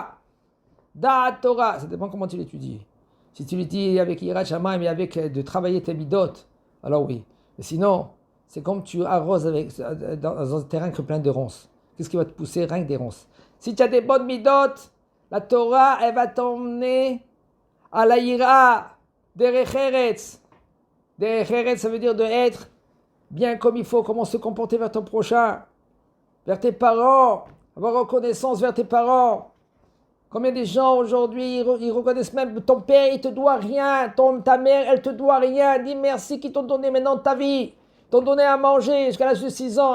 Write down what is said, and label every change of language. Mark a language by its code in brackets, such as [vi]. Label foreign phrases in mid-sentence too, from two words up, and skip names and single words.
[fr] Da Torah, ça dépend comment tu l'étudies. Si tu l'étudies avec [he] יראת שמים [fr] et avec de travailler tes midot, alors oui. Mais sinon, c'est comme tu arroses dans un terrain plein de ronces. Qu'est-ce qui va te pousser? Rien que des ronces. Si tu as des bonnes midot, la Torah, elle va t'emmener à la Yira, [he] דרך ארץ. דרך ארץ, [fr] ça veut dire de être bien comme il faut, comment se comporter vers ton prochain, vers tes parents, avoir reconnaissance vers tes parents. Combien de gens aujourd'hui, ils reconnaissent même ton père, il te doit rien, ta mère, elle te doit rien. Dis merci qu'ils t'ont donné maintenant ta vie. Ils t'ont donné à manger jusqu'à l'âge de 6 ans.